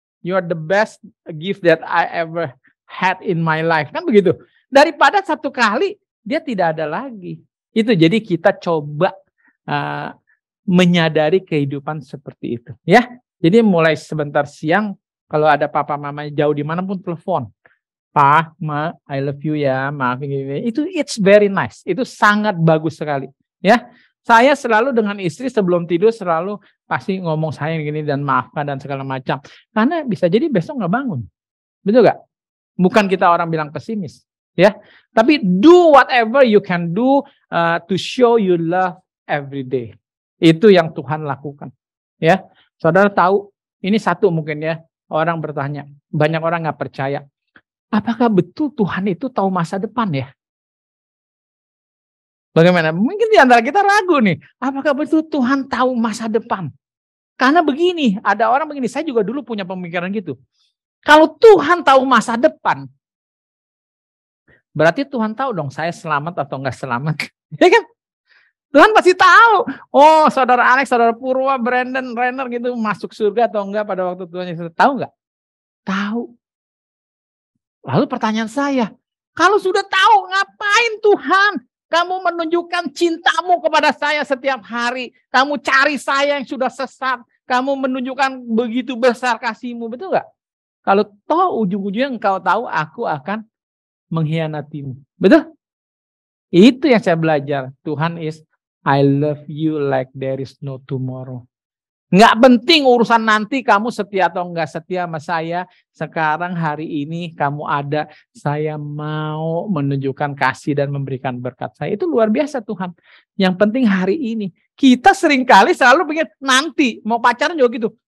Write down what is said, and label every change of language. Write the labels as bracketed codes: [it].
[en] You are the best gift that I ever had in my life, [id] kan begitu? Daripada satu kali dia tidak ada lagi. Itu jadi kita coba menyadari kehidupan seperti itu, ya. Jadi mulai sebentar siang kalau ada papa mama jauh dimanapun telepon, Pak, Ma, [en] I love you [id] ya, maaf ini. Itu [en] it's very nice, [id] itu sangat bagus sekali, ya. Saya selalu dengan istri sebelum tidur selalu pasti ngomong sayang gini dan maafkan dan segala macam, karena bisa jadi besok nggak bangun, betul nggak? Bukan kita orang bilang pesimis. Ya, tapi [en] do whatever you can do to show you love every day. [id] Itu yang Tuhan lakukan. Ya, saudara tahu ini satu mungkin ya orang bertanya, banyak orang nggak percaya. Apakah betul Tuhan itu tahu masa depan ya? Bagaimana? Mungkin di antara kita ragu nih. Apakah betul Tuhan tahu masa depan? Karena begini, ada orang begini. Saya juga dulu punya pemikiran gitu. Kalau Tuhan tahu masa depan, berarti Tuhan tahu dong saya selamat atau enggak selamat. Ya kan? Tuhan pasti tahu. Oh, saudara Alex, saudara Purwa, Brandon, Renner gitu masuk surga atau enggak pada waktu Tuhan Yesus. Tahu enggak? Tahu. Lalu pertanyaan saya, kalau sudah tahu ngapain Tuhan kamu menunjukkan cintamu kepada saya setiap hari? Kamu cari saya yang sudah sesat. Kamu menunjukkan begitu besar kasihmu. Betul enggak? Kalau toh ujung-ujungnya engkau tahu aku akan mengkhianatimu. Betul? Itu yang saya belajar. [en] Tuhan is, I love you like there is no tomorrow. [id] Nggak penting urusan nanti kamu setia atau enggak setia sama saya. Sekarang hari ini kamu ada. Saya mau menunjukkan kasih dan memberikan berkat saya. Itu luar biasa Tuhan. Yang penting hari ini. Kita seringkali selalu pikir nanti. Mau pacaran juga gitu.